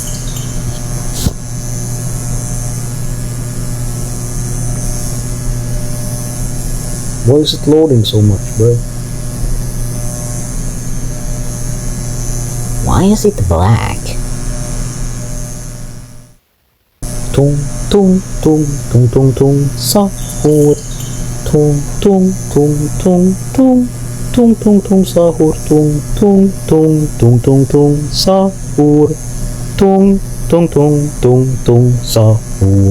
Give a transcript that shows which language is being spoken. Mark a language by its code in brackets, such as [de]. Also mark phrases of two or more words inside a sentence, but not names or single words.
[en] Why is it loading so much, bro? Why is it black? Tung tung tung tung tung tung sahur. Tung tung tung tung tung tung tung tung sahur. Tung tung tung tung tung tung sahur. Tung tung tung tung tung sahur.